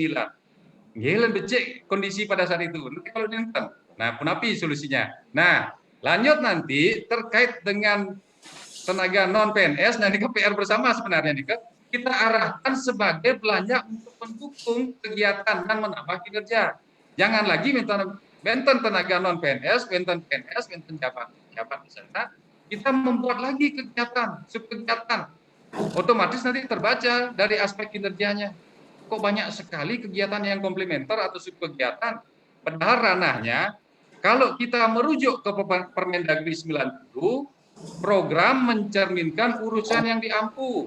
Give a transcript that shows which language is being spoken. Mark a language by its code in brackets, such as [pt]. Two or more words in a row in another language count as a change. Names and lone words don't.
[id] Gila becek kondisi pada saat itu. Nanti kalau nonton Nah, punapi solusinya. Nah, lanjut nanti terkait dengan tenaga non PNS, nah ini ke PR bersama sebenarnya nih, kita arahkan sebagai belanja untuk mendukung kegiatan dan menambah kinerja. Jangan lagi benten tenaga non PNS, benten PNS, benten jabat di sana, kita membuat lagi kegiatan, subkegiatan. Otomatis nanti terbaca dari aspek kinerjanya. Kok banyak sekali kegiatan yang komplementer atau subkegiatan, padahal ranahnya kalau kita merujuk ke Permendagri 90, program mencerminkan urusan yang diampu.